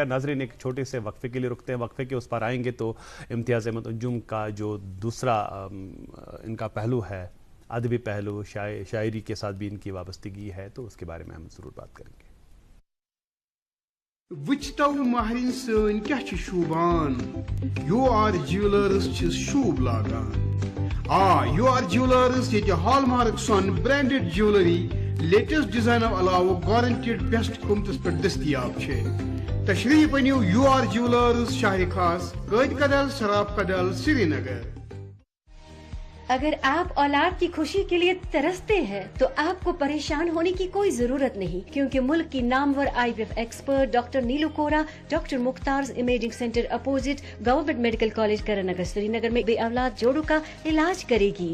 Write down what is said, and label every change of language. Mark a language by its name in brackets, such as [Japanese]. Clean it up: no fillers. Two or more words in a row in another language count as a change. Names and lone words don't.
[Urdu] ناظرین ایک چھوٹے سے وقفے کے لیے رکتے ہیں, وقفے کے اس پر آئیں گے تو امتیاز احمد انجم کا جو دوسرا ان کا پہلو ہے ادبی پہلو شاعری کے ساتھ بھی ان کی وابستگی ہے تو اس کے بارے میں ہم ضرور بات کریں گے. [Kashmiri] وچتو مہرین سن کیا چھ شوبان یو آر جیولرز چھ شوب لاگان یو آر جیولرز یہ ہال مارک سون [English] branded jewellery latest [Kashmiri] ڈیزائنو علاوہ [English] guaranteed best [Kashmiri] قیمتس پر دستیاب چھ. تشریف انیو یو آر جیولرز شہر خاص قائد کدل سراب کدل سری نگر. [Urdu] اگر آپ اولاد کی خوشی کے لیے ترستے ہیں تو آپ کو پریشان ہونے کی کوئی ضرورت نہیں, کیونکہ ملک کی نامور آئی وی ایف ایکسپرٹ ڈاکٹر نیلو کورا ڈاکٹر مختار امیجنگ سینٹر اپوزٹ گورنمنٹ میڈیکل کالج کرا نگر سری نگر میں بے اولاد جوڑوں کا علاج کرے گی.